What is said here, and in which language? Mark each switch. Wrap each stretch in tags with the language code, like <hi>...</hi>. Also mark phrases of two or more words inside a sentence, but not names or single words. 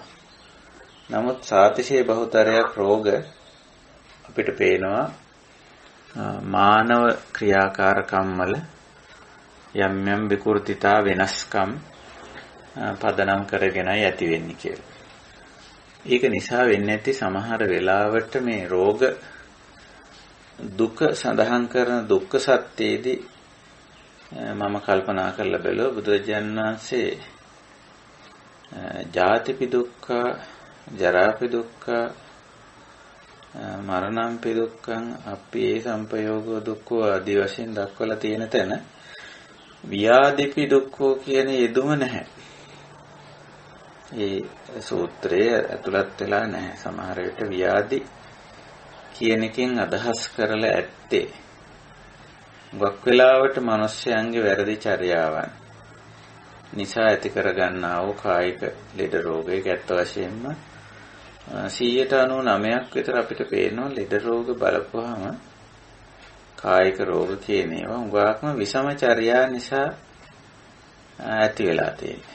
<si>නමුත් සාතිශය බහුතරයක් රෝග අපිට පේනවා මානව ක්‍රියාකාරකම් වල යම් යම් විකෘතිතා වෙනස්කම් පදනම් කරගෙනයි ඇති වෙන්නේ කියලා. ඒක නිසා වෙන්නේ නැති සමහර වෙලාවට මේ රෝග දුක සඳහන් කරන දුක්ඛ සත්‍යයේදී මම කල්පනා කරලා බැලුවා බුදුරජාණන් වහන්සේ</si> <pi>ජාතිපි දුක්ඛ, ජරාපි දුක්ඛ, මරණම්පි දුක්ඛං, අප්පේ සම්පයෝගෝ දුක්ඛෝ</pi> <si>ආදී වශයෙන් දක්වලා තියෙන තැන</si> <pi>ව්‍යාධිපි දුක්ඛෝ</pi> <si>කියන යෙදුම නැහැ. ඒ සූත්‍රයේ ඇතුළත් වෙලා නැහැ. සමහර විට ව්‍යාධි කියන එකෙන් අදහස් කරලා ඇත්තේ ගොක් වෙලාවට මිනිස්යන්ගේ වැරදි චර්යාවන් නිසා ඇති කරගන්නා වූ කායික ලෙඩ රෝගයක ඇත්ත වශයෙන්ම 99% විතර අපිට පේනවා ලෙඩ රෝග බලපුවාම කායික රෝග කියන ඒවා උගාක්ම විෂම චර්යා නිසා ඇති වෙලා තියෙනවා.</si>